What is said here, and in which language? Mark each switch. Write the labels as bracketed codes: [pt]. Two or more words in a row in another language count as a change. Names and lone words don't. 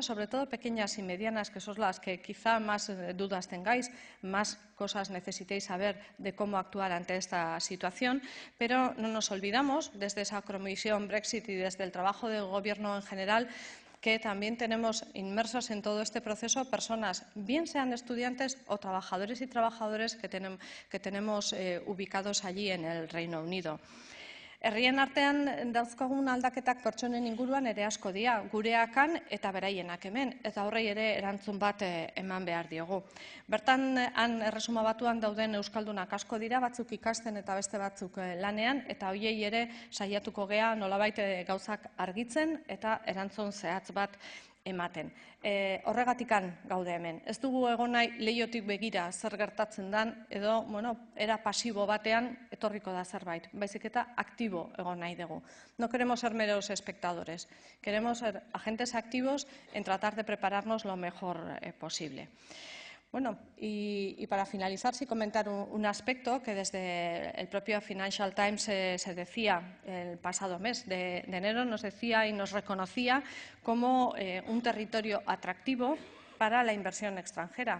[es] sobre todo pequeñas y medianas, que son las que quizá más dudas tengáis, más cosas necesitéis saber de cómo actuar ante esta situación, pero no nos olvidamos desde esa comisión Brexit y desde el trabajo del Gobierno en general que también tenemos inmersos en todo este proceso personas, bien sean estudiantes o trabajadores y trabajadoras que tenemos ubicados allí en el Reino Unido. [eu] Herrien artean dauzkagun aldaketak pertsonen inguruan ere asko dira, gureakan eta beraienak hemen, eta horrei ere erantzun bat eman behar diogu. Bertan, han Erresuma Batuan dauden euskaldunak asko dira, batzuk ikasten eta beste batzuk lanean, eta hoiei ere saiatuko gea nolabait gauzak argitzen eta erantzun zehatz bat ematen. Horregatikan gaude hemen. Ez dugu egon nahi leihotik begira zer gertatzen den edo, era pasibo batean etorriko da zerbait, baizik eta aktibo egon nahi dugu. [es] No queremos ser meros espectadores, queremos ser agentes activos en tratar de prepararnos lo mejor posible. Y para finalizar, sí comentar un aspecto que desde el propio Financial Times se decía el pasado mes de enero, nos decía y nos reconocía como un territorio atractivo para la inversión extranjera.